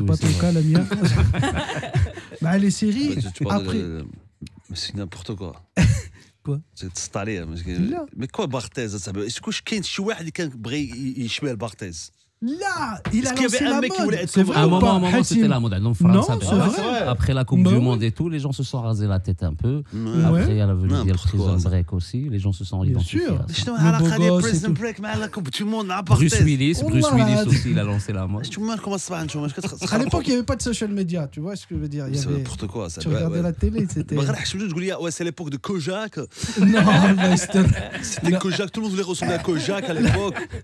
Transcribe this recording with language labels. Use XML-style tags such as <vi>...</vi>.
<fr>Toi c'est pas ton cas Lamia.</fr> <ar>مع</ar> <fr>les séries après. C'est n'importe quoi. Quoi?</fr> <ar>تسط عليا</ar> <fr>مي كوا</fr> <ar>بارتيز اصاحبي واش كاين شي واحد اللي كان بغى يشبه البارتيز؟</ar> <fr>Là, il a lancé la mode. C'est vrai, à un moment c'était la mode. Non, c'est vrai. Après la Coupe du Monde et tout, les gens se sont rasés la tête un peu. Après, il y a la venue de Prison Break aussi. Les gens se sont identifiés. Bien sûr. Prison Break</fr> <ar>مع</ar> <fr>la Coupe du Monde مع Bruce Willis aussi, il a lancé la mode. À l'époque, il n'y avait pas de social media, tu vois ce que je veux dire. C'est n'importe quoi ça. Tu regardais la télé, c'était.</fr> <ar>ما غير حشمت تقول لي</ar> <fr>ouais c'est l'époque de Kojak. Non, c'était Kojak, tout le monde voulait ressembler à Kojak à l'époque.</fr>